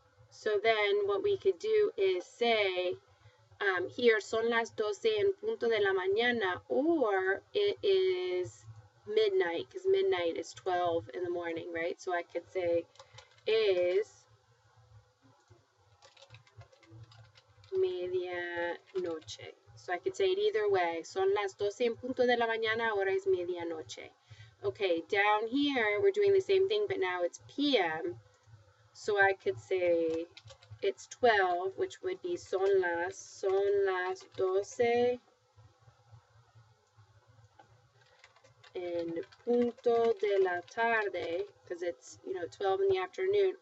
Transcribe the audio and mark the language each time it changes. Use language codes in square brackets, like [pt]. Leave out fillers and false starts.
[en] So then what we could do is say, here [es] son las 12 en punto de la mañana, [en] or it is midnight, because midnight is 12 in the morning, right? So I could say is medianoche. So I could say it either way. [es] Son las 12 en punto de la mañana, ahora es medianoche. [en] Okay, down here we're doing the same thing, but now it's PM. So I could say it's 12, which would be [es] son las 12 en punto de la tarde, [en] because it's, 12 in the afternoon.